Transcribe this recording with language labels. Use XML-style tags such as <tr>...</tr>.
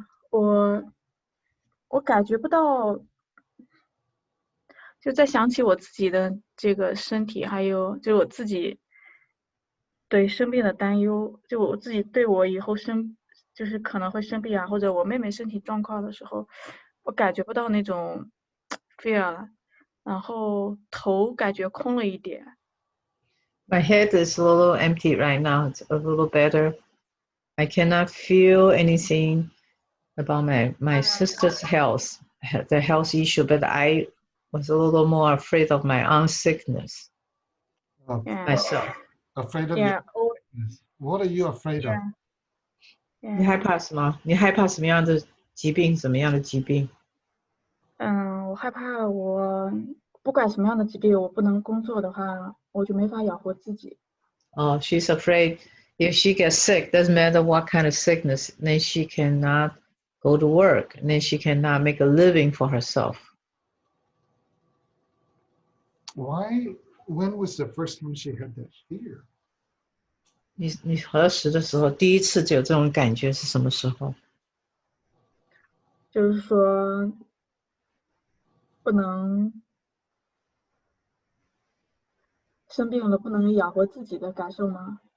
<zh>我感觉不到，就在想起我自己的这个身体，还有就我自己对生病的担忧，就我自己对我以后就是可能会生病啊，或者我妹妹身体状况的时候，我感觉不到那种 fear 了，然后头感觉空了一点。</zh> <en>My head is a little empty right now. It's a little better. I cannot feel anything about my sister's health, the health issue, but I was a little more afraid of my own sickness Yeah, myself. Afraid of yeah, your sickness. What are you afraid of? yeah,</en> <zh>你害怕什么？你害怕什么样的疾病？什么样的疾病？我害怕我不管什么样的疾病，我不能工作的话，我就没法养活自己。</zh> <en>Oh, she's afraid if she gets sick, doesn't matter what kind of sickness, then she cannot go to work, and then she cannot make a living for herself. Why? When was the first time she had that fear?</en> <zh>你何时的时候，第一次就有这种感觉是什么时候？就是说不能生病了，不能养活自己的感受吗？</zh>